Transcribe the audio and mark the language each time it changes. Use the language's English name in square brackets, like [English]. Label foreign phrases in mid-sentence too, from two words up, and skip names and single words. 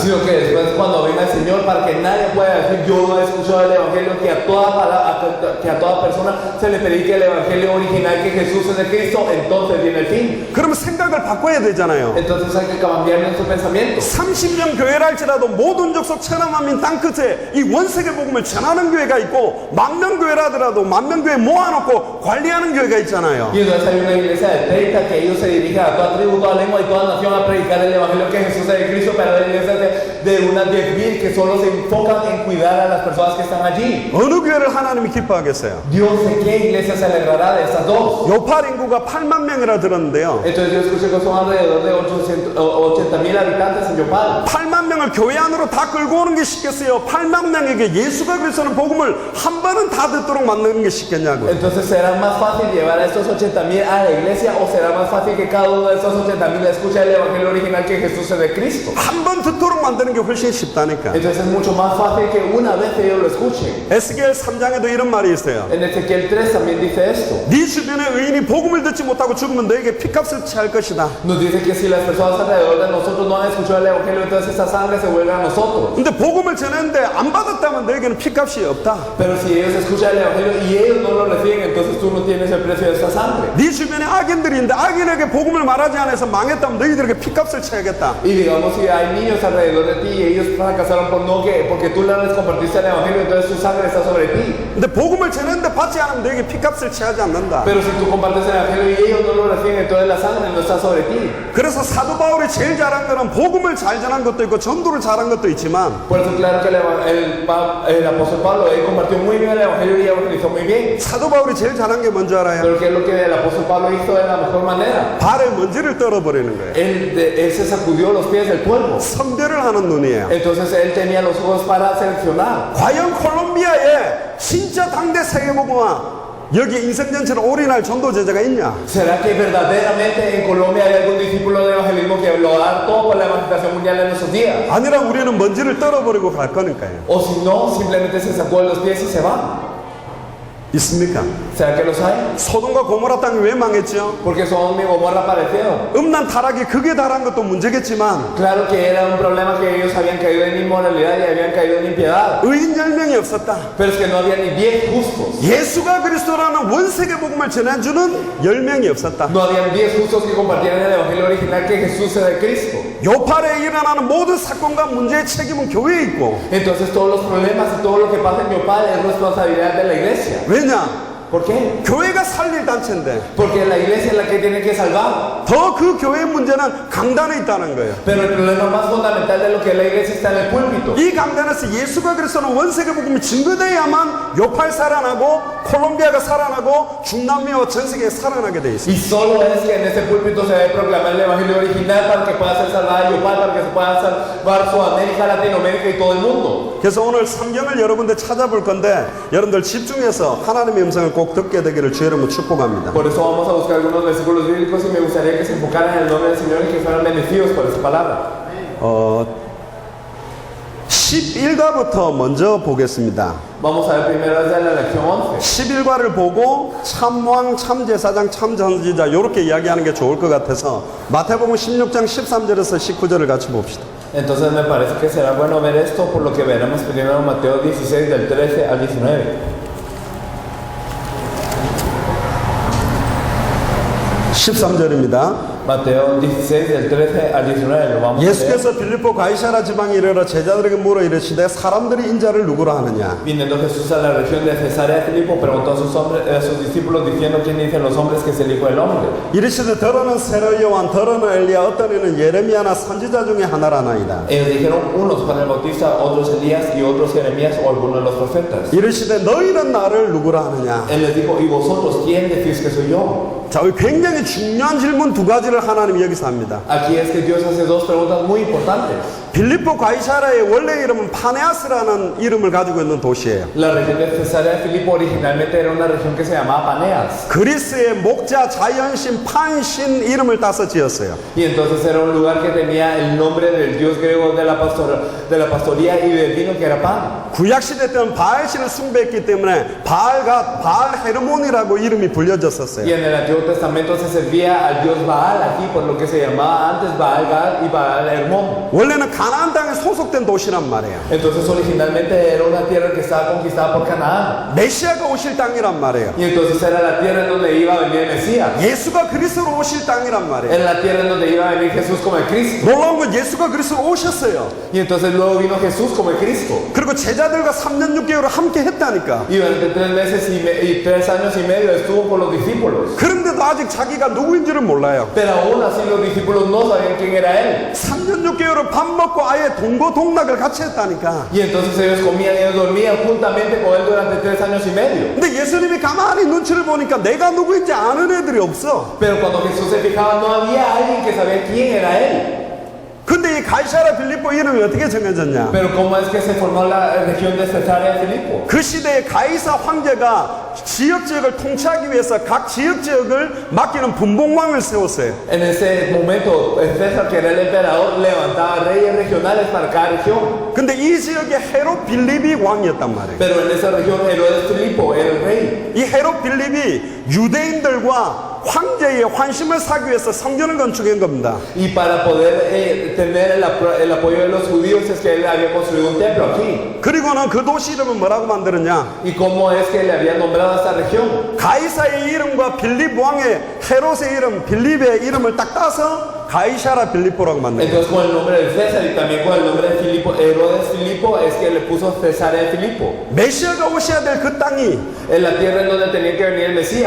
[Spanish] Sino que después cuando venga el Señor, para que nadie pueda decir yo no he escuchado el evangelio, que a toda persona se le predique el evangelio original que Jesús es el Cristo, entonces viene el fin. [Korean] 그러면 생각을 바꿔야 되잖아요. [Spanish] Entonces hay que cambiar nuestro pensamiento. [Korean] 30명 교회라 할지라도 모든 족속 천하만민 땅끝에 이 원세계 복음을 전하는 교회가 있고 만명 교회라 하더라도 만명 교회 모아놓고 관리하는 교회가 있잖아요. [Spanish] Y entonces hay una iglesia de 30 que ellos se dirigen a toda tribu, toda lengua y toda nación a predicar el evangelio que Jesús es el Cristo, pero hay iglesias de unas 10,000 que solo se enfocan en cuidar a las personas que están allí. [Korean] 어느 교회를 하나님이 기뻐하겠어요? [Spanish] Dios, ¿de qué iglesia se alegrará de estas dos? [Korean] 요팔 인구가 8만 명이라 들었는데요. [Spanish] Entonces yo escuché que son alrededor de 80,000 habitantes en Yopal. [Korean] 8만 명을 교회 안으로 다 끌고 오는 게 쉽겠어요? 8만 명에게 예수가 그리스도는 복음을 한 번은 다 듣도록 만드는 게 쉽겠냐고요. [Spanish] Entonces, ¿será más fácil llevar a estos 80,000 a la iglesia o será más fácil que cada uno de estos 80,000 escuche el evangelio original que Jesús es de Cristo? [Korean] 한 번 듣도록 만드는 게 훨씬 쉽다니까. [Spanish] Entonces es mucho más fácil que una vez ellos lo escuchen. [Korean] 에스겔 3장에도 이런 말이 있어요. [Spanish] En Ezequiel 3 también dice esto. [Korean] 네 주변의 의인이 복음을 듣지 못하고 죽으면 너에게 피값을 취할 것이다. [Spanish] Nos dice que si las personas alrededor de nosotros no han escuchado el evangelio, entonces esa sangre se vuelve a nosotros. [Korean] 근데 복음을 전했는데 안 받았다면 너에게는 피값이 없다. [Spanish] Pero si ellos escuchan el evangelio y ellos no lo reciben, entonces tú no tienes el precio de esa sangre. [Korean] 네 주변에 악인들이 있는데 악인에게 복음을 말하지 않아서 망했다면 너희들에게 피값을 쳐야겠다. [Spanish] Y digamos si hay niños alrededor de ti y ellos fracasaron porque tú les compartiste el evangelio, entonces tu sangre está sobre ti. [Korean] 근데 복음을 전했는데 받지 않으면 너에게 피값을 취하지 않는다. [Spanish] Pero si tú compartes el evangelio y ellos no lo reciben, entonces la sangre no está sobre ti. [Korean] 그래서 사도 바울이 제일 잘한 거는 복음을 잘 전한 것도 있고 전도를 잘한 것도 있지만 [Spanish] Por eso claro que el apóstol Pablo él compartió muy bien el evangelio y evangelizó muy bien. [Korean] 사도 바울이 제일 잘한 게 뭔지 알아요? [Spanish] Pero ¿qué es lo que el apóstol Pablo hizo de la mejor manera? [Korean] 발에 먼지를 떨어버리는 거예요. [Spanish] Él se sacudió los pies del polvo. [Korean] 선별을 하는 눈이에요. [Spanish] Entonces él tenía los ojos para seleccionar. [Korean] 과연 콜롬비아에 진짜 당대 세계복음화 여기 인생전체를 올인할 전도 제자가 있냐? [Spanish] ¿Será que verdaderamente en Colombia hay algún discípulo de evangelismo que lo va a dar todo por la evangelización mundial en nuestros días? [Korean] 아니라 우리는 먼지를 떨어버리고 갈 거니까요. [Spanish] O si no, simplemente se sacó de los pies y se va. [Korean] 있습니까? [Spanish] ¿Será que los hay? [Korean] 소돔과 고모라 땅이 왜 망했죠? [Spanish] Porque Sodoma y Gomorra aparecieron. [Korean] 음란 타락이 극에 달한 것도 문제겠지만 [Spanish] Claro que era un problema que ellos habían caído en inmoralidad y habían caído en impiedad. [Korean] 의인 10명이 없었다. [Spanish] Pero es que no había ni 10 justos. [Korean] 예수가 그리스도라는 원세계 복음을 전해주는 10명이 없었다. [Spanish] No habían 10 justos que compartieran el evangelio original que Jesús es el Cristo. [Korean] 요팔에 일어나는 모든 사건과 문제의 책임은 교회에 있고 [Spanish] Entonces todos los problemas y todo lo que pasa en Yopal es responsabilidad de la iglesia. [Korean] 왜냐? [Spanish] ¿Por qué? [Korean] 교회가 살릴 단체인데 [Spanish] Porque la iglesia es la que tiene que salvar. [Korean] 더 그 교회의 문제는 강단에 있다는 거예요. [Spanish] Pero el problema más fundamental de lo que es la iglesia está en el púlpito. [Korean] 이 강단에서 예수가 그리스도는 원세계 복음이 증거돼야만 요팔 살아나고 콜롬비아가 살아나고 중남미와 전 세계에 살아나게 돼 있어요. [Spanish] Y solo es que en ese púlpito se debe proclamar el evangelio original para que pueda ser salvada Yopal, para que se pueda salvar Sudamérica, Latinoamérica y todo el mundo. [Korean] 그래서 오늘 성경을 여러분들 찾아볼 건데 여러분들 집중해서 하나님의 음성을 꼭 듣게 되기를 주의 이름으로 축복합니다. [Spanish] Por eso vamos a buscar algunos versículos bíblicos y me gustaría que se enfocaran en el nombre del Señor y que fueran bendecidos por esa palabra. [Korean] 11과부터 먼저 보겠습니다. [Spanish] Vamos a ver primero desde la lección 11. [Korean] 11과를 보고 참왕, 참제사장, 참전지자 이렇게 이야기하는 게 좋을 것 같아서 마태복음 16장 13절에서 19절을 같이 봅시다. [Spanish] Entonces me parece que será bueno ver esto, por lo que veremos primero Mateo 16 del 13 al 19. [Korean] 13절입니다. [Spanish] Mateo 16, del 13 al 19, lo vamos a leer. [Korean] 예수께서 빌립보 가이사라 지방에 이르러 제자들에게 물어 이르시되 사람들이 인자를 누구라 하느냐? [Spanish] Viniendo Jesús a la región de Cesarea de Filipo, preguntó a sus discípulos diciendo quién dicen los hombres que es el Hijo del Hombre. [Korean] 이르시되 더러는 세례 요한, 더러는 엘리야, 어떤 이는 예레미야나 선지자 중에 하나라나이다. [Spanish] Ellos dijeron unos Juan el Bautista, otros Elías y otros Jeremías o algunos de los profetas. [Korean] 이르시되 너희는 나를 누구라 하느냐? [Spanish] Él les dijo, ¿y vosotros quién decís que soy yo? [Korean] 자, 굉장히 중요한 질문 두 가지를 하나님이 여기서 합니다. [Spanish] Aquí es que Dios hace dos preguntas muy importantes. [Korean] 빌립보 가이사라의 원래 이름은 파네아스라는 이름을 가지고 있는 도시예요. [Spanish] La región de Cesarea de Filipo originalmente era una región que se llamaba Paneas. [Korean] 그리스의 목자, 자연신, 판신 이름을 따서 지었어요. [Spanish] Y entonces era un lugar que tenía el nombre del dios griego de la pastoría y del vino que era Pan. [Korean] 구약 시대 때는 바알신을 숭배했기 때문에 바알 헤르몬이라고 이름이 불려졌었어요. [Spanish] Y en el Antiguo Testamento se servía al dios Baal aquí, por lo que se llamaba antes Baal Gad y Baal Hermón. [Korean] 원래는 가나안 땅에 소속된 도시란 말이에요. [Spanish] Entonces originalmente era una tierra que estaba conquistada por Canaán. [Korean] 메시아가 오실 땅이란 말이에요. [Spanish] Y entonces era la tierra en donde iba a venir el Mesías. [Korean] 예수가 그리스도로 오실 땅이란 말이에요. [Spanish] Era la tierra en donde iba a venir Jesús como el Cristo. [Korean] 놀라운 건 예수가 그리스도로 오셨어요. [Spanish] Y entonces luego vino Jesús como el Cristo. [Korean] 그리고 제자들과 3년 6개월을 함께 했다니까. [Spanish] Y durante 3 meses y 3 años y medio estuvo con los discípulos. [Korean] 그런데도 아직 자기가 누구인지를 몰라요. [Spanish] Pero aún así los discípulos no sabían quién era él. [Korean] 3년 6개월을 밥 먹고 아예 동거동락을 같이 했다니까. [Spanish] Y entonces ellos comían y ellos dormían juntamente con él durante 3 años y medio. [Korean] 근데 예수님이 가만히 눈치를 보니까 내가 누구인지 아는 애들이 없어. [Spanish] Pero cuando Jesús se fijaba no había alguien que sabía quién era él. [Korean] 근데 이 가이사라 빌립보 이름이 어떻게 정해졌냐? [Spanish] Pero cómo es que se formó la región de Cesarea de Filipo. [Korean] 그 시대에 가이사 황제가 지역을 통치하기 위해서 각 지역을 맡기는 분봉왕을 세웠어요. [Spanish] En ese momento César, que era el emperador, levantaba reyes regionales para cada región. [Korean] 근데 이 지역에 헤롯 빌립이 왕이었단 말이에요. [Spanish] Pero en esa región Herodes Filipo era el rey. [Korean] 이 헤롯 빌립이 유대인들과 황제의 환심을 사기 위해서 성전을 건축한 겁니다. [Spanish] Y para poder tener el apoyo de los judíos es que él había construido un templo aquí. [Korean] 그리고는 그 도시 이름은 뭐라고 만들었냐? [Spanish] ¿Y cómo es que le habían nombrado a esta región? [Korean] 가이사의 이름과 빌립 왕의 헤롯의 이름, 빌립의 이름을 딱 따서 가이사라 빌립보라고 만들었어요. [Spanish] Entonces con el nombre de César y también con el nombre de Filipo, Herodes Filipo, es que le puso Cesarea de Filipo. [Korean] 메시아가 오셔야 될 그 땅이 [Spanish] En la tierra en donde tenía que venir el Mesías.